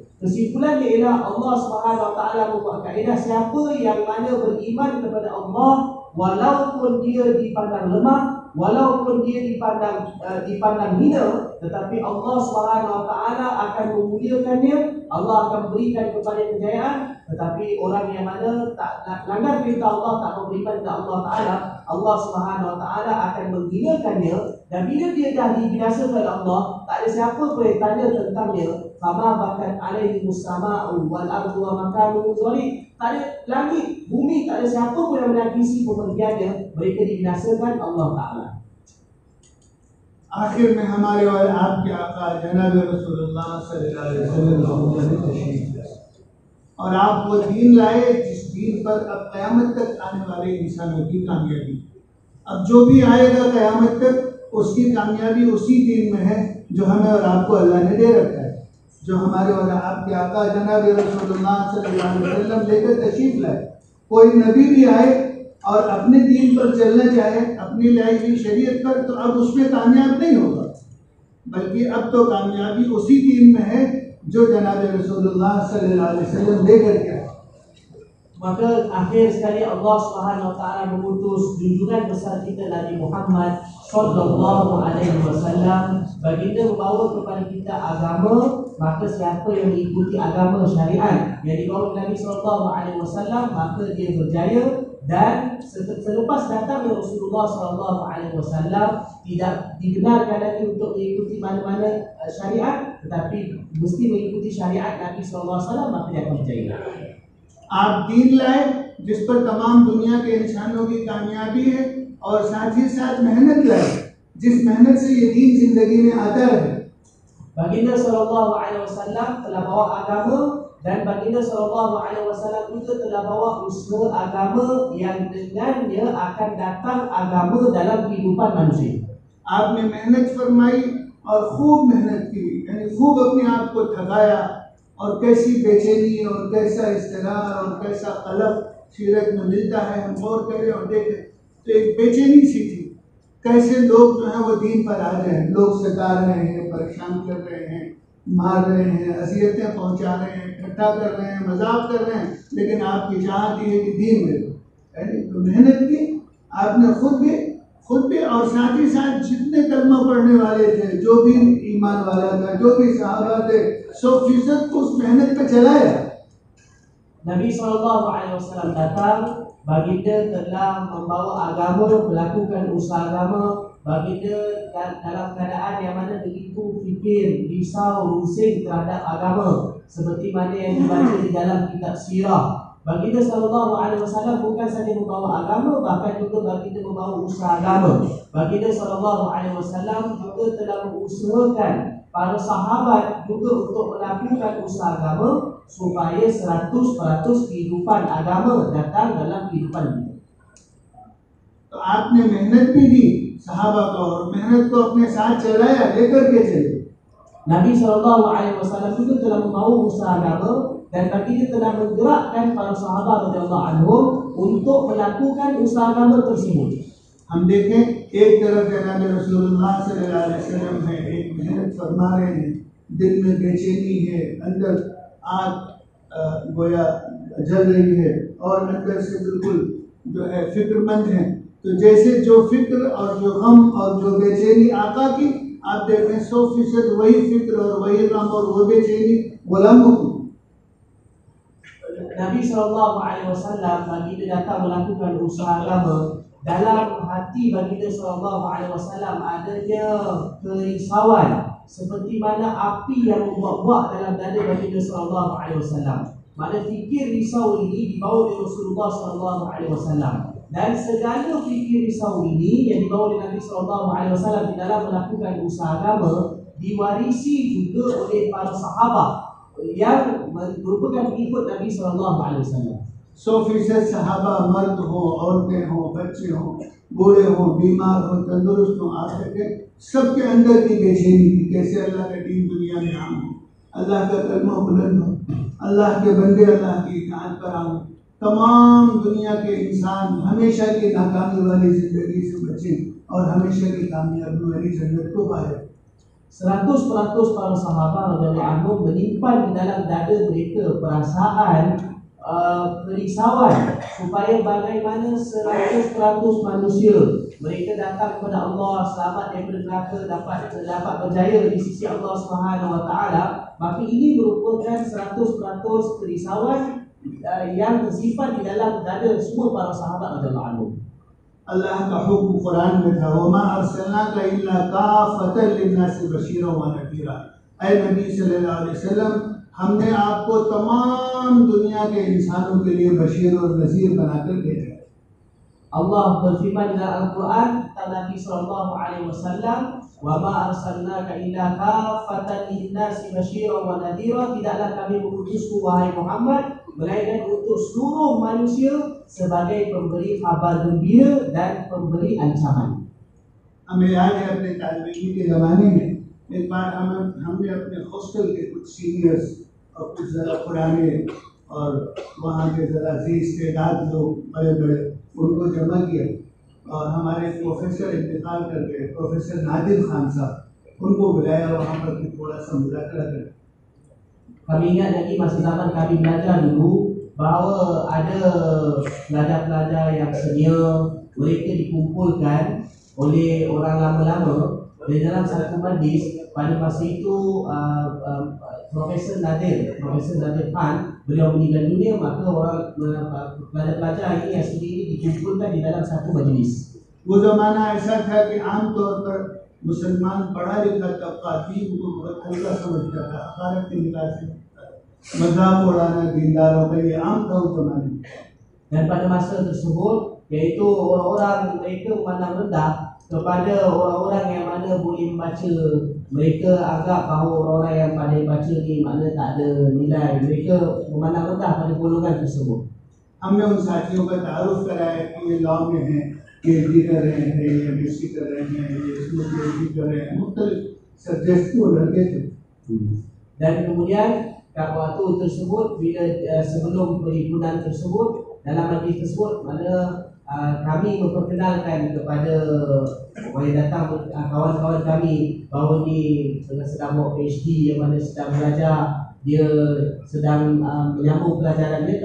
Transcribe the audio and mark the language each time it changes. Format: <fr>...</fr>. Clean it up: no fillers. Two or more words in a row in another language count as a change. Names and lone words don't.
<ms>Kesimpulannya ialah Allah</ms> <ar>سبحانه وتعالى</ar> <ms>membuat kaedah, siapa yang mana beriman kepada Allah walaupun dia dipandang lemah, walaupun dia dipandang hina, tetapi Allah</ms> <ar>سبحانه وتعالى</ar> <ms>akan memuliakannya, Allah akan berikan kepada kejayaan. Tetapi orang yang mana tak langgar perintah Allah, tak beriman kepada Allah Taala, Allah</ms> <ar>سبحانه وتعالى</ar> <ms>akan menghinakannya, dan bila dia dah dibinasakan oleh Allah, tak ada siapa pun yang tanya tentangnya.</ms> <ar>فما بكت عليهم السماء والأرض وما كانوا ظالم.</ar> <ms>Tak ada langit, bumi, tak ada siapa pun yang menangisi pemergiannya, mereka dibinasakan Allah Taala.</ms> <hi>आखिर में हमारे और आपके आका जनाब रसूलुल्लाह</hi> <ar>صلى الله عليه وسلم</ar> <hi>तशरीफ लाए, और आप वो दीन लाए जिस दीन पर अब क़यामत तक आने वाले इंसानों की कामयाबी, अब जो भी आएगा क़यामत तक उसकी कामयाबी उसी दीन में है जो हमें और आपको अल्लाह ने दे रखा है, जो हमारे और आपके आका जनाब रसूलुल्लाह</hi> <ar>صلى الله عليه وسلم</ar> <hi>लेकर तशरीफ लाए। कोई नबी भी आए और अपने दीन पर चलना चाहे, अपनी लाई हुई शरीयत पर, तो अब उसमें कामयाब नहीं होगा, बल्कि अब तो कामयाबी उसी दीन में है जो जनाब रसूलुल्लाह</hi> <ar>صلى الله عليه وسلم</ar> <hi>लेकर के आए।</hi> <ms>Maka akhir sekali Allah</ms> <ar>سبحانه وتعالى</ar> <ms>mengutus junjungan besar kita Nabi Muhammad</ms> <ar>صلى الله عليه وسلم,</ar> <ms>baginda membawa kepada kita agama. Maka siapa yang mengikuti agama syariat yang dibawa Nabi</ms> <ar>صلى الله عليه وسلم,</ar> <ms>maka dia berjaya. Dan selepas datangnya Rasulullah</ms> <ar>صلى الله عليه وسلم,</ar> <ms>tidak dibenarkan lagi untuk mengikuti mana-mana syariat, tetapi mesti mengikuti syariat Nabi</ms> <ar>صلى الله عليه وسلم,</ar> <ms>maka dia akan berjaya.</ms> <hi>आप दीन लाए जिस पर तमाम दुनिया के इंसानों की कामयाबी है, और साथ ही साथ मेहनत लाए जिस मेहनत से ये दीन जिंदगी में आता है।</hi> <ms>Baginda</ms> <ar>صلى الله عليه وسلم</ar> <ms>telah bawa agama, dan baginda</ms> <ar>صلى الله عليه وسلم</ar> <ms>juga telah bawa usaha agama yang dengannya akan datang agama dalam kehidupan manusia.</ms> <hi>आपने मेहनत फरमाई और खूब मेहनत की, यानी खूब अपने आप को थकाया, और कैसी बेचैनी और कैसा इस्तिरार और कैसा कलफ सीरत में मिलता है। हम गौर करें और देखें तो एक बेचैनी सी थी, कैसे लोग जो हैं वो दीन पर आ रहे हैं, लोग सता रहे हैं, परेशान कर रहे हैं, मार रहे हैं, अजियतें पहुंचा रहे हैं, ठट्ठा कर रहे हैं, मजाक कर रहे हैं, लेकिन आपकी चाहत ये है कि दीन में तो मेहनत की आपने खुद भी और साथ ही साथ जितने कलमा पढ़ने वाले थे, जो भी ईमान वाला था, जो भी सहाबा थे, 100% को उस मेहनत पे चलाया।</hi> <ms>Nabi SAW datang, baginda telah membawa agama, melakukan usaha agama. Baginda dalam keadaan yang mana begitu fikir, risau, rusing terhadap agama, seperti mana yang dibaca di dalam kitab sirah. Baginda SAW bukan saja membawa agama, bahkan juga baginda membawa usaha agama. Baginda SAW juga telah mengusahakan para sahabat juga untuk melakukan usaha agama, supaya 100% kehidupan agama datang dalam kehidupan kita.</ms> <hi>तो आपने मेहनत भी दी सहाबा को, और मेहनत को अपने साथ चलाया, लेकर के चले।</hi> <ms>Nabi SAW juga telah membawa usaha agama, dan baginda telah menggerakkan para sahabat</ms> <ar>رضي الله عنهم</ar> <ms>untuk melakukan usaha agama tersebut.</ms> <hi>हम देखें एक तरफ जनाब रसूलुल्लाह</hi> <ar>صلى الله عليه وسلم</ar> <hi>है, एक मेहनत फरमा रहे हैं, दिल में बेचैनी है, अंदर आग गोया जल रही है, और अंदर से बिल्कुल जो है फिक्रमंद है। तो जैसे जो फिक्र और जो गम और जो बेचैनी आका की, आप देखें 100% वही फिक्र और वही गम और वो बेचैनी गुलामों की।</hi> <ms>Nabi SAW baginda datang melakukan usaha agama. Dalam hati baginda SAW adanya kerisauan, seperti mana api yang membuak-buak dalam dada baginda SAW. Mana fikir risau ini dibawa oleh Rasulullah SAW, dan segala fikir risau ini yang dibawa oleh Nabi SAW di dalam melakukan usaha agama diwarisi juga oleh para sahabat yang merupakan pengikut Nabi SAW.</ms> <hi>100% सहाबा, मर्द हो, औरतें हो, बच्चे हो, बूढ़े हो, बीमार हो, तंदुरुस्त हो, आप देखें सबके अंदर की बेचैनी थी, कैसे अल्लाह का दीन दुनिया में आम हो, अल्लाह का कलमा बुलंद हो, अल्लाह के बंदे अल्लाह की इताअत पर आम। तमाम दुनिया के इंसान हमेशा की नाकामी वाली जिंदगी से बचे और हमेशा की कामयाबी वाली जन्नत को पाए।</hi> <ms>100% para sahabat</ms> <ar>رضي الله عنهم</ar> <ms>menyimpan di dalam dada mereka perasaan kerisauan, supaya bagaimana 100% manusia mereka datang kepada Allah, selamat daripada neraka, dapat berjaya di sisi Allah</ms> <ar>سبحانه وتعالى.</ar> <ms>Maka ini merupakan 100% kerisauan yang tersifat di dalam dada semua para sahabat</ms> <ar>رضي الله عنهم.</ar> <hi>अल्लाह का हुक्म कुरान में था,</hi> <ar>وما أرسلناك إلا كافة للناس بشيرا ونذيرا.</ar> <hi>ऐ नबी</hi> <ar>صلى الله عليه وسلم,</ar> <hi>हमने आपको तमाम दुनिया के इंसानों के लिए बशीर और नज़ीर बनाकर भेजा।</hi> <ms>Allah berfirman dalam Al-Quran tentang Nabi SAW,</ms> <ar>وما أرسلناك إلا كافة للناس بشيرا ونذيرا,</ar> <ms>tidaklah kami mengutusku wahai Muhammad melainkan untuk seluruh manusia sebagai pemberi kabar gembira dan pemberi ancaman.</ms> <hi>हमें याद है अपने तालिबी के ज़माने में एक बार हमने अपने हॉस्टल के कुछ सीनियर्स और कुछ ज़रा पुराने और वहाँ के ज़रा इस्तेदाद लोग बड़े बड़े उनको जमा किया, और हमारे प्रोफेसर इंतकाल कर गए, प्रोफेसर नादिर खान साहब, उनको बुलाया वहाँ पर कि थोड़ा सा मुज़ाकरा करें।</hi> <ms>Kami ingat lagi masa zaman kami belajar dulu, bahawa ada pelajar-pelajar yang senior, mereka dikumpulkan oleh orang lama-lama di dalam satu majlis. Pada masa itu Profesor Nadir Khan beliau meninggal dunia, maka orang pelajar-pelajar ini yang studi ini dikumpulkan di dalam satu majlis.</ms> <hi>वो जमाना ऐसा था कि आमतौर पर मुसलमान पढ़ा लिखा तबका दीन को बहुत हल्का समझता था, अकारत के निकाल से मजाक उड़ाना दीनदारों का ये आम था उस जमाने में।</hi> <ms>Dan pada masa tersebut, yaitu orang-orang mereka memandang rendah kepada orang-orang yang mana boleh membaca. Mereka anggap bahawa orang-orang yang pandai baca ni makna tak ada nilai. Mereka memandang rendah pada golongan tersebut.</ms> <hi>हमने उन साथियों का तारुफ कराया कि ये लॉ में है, PhD कर रहे हैं, ये MSc कर रहे हैं, ये इसमें PhD कर रहे हैं, मुख्तलिफ सब्जेक्ट के वो लड़के थे।</hi> <ms>Dan kemudian kat waktu tersebut, bila sebelum perhimpunan tersebut, dalam majlis tersebut, mana kami memperkenalkan kepada orang yang datang, kawan-kawan kami, bahawa ni sedang buat PhD, yang mana sedang belajar, dia sedang menyambung pelajaran dia.</ms>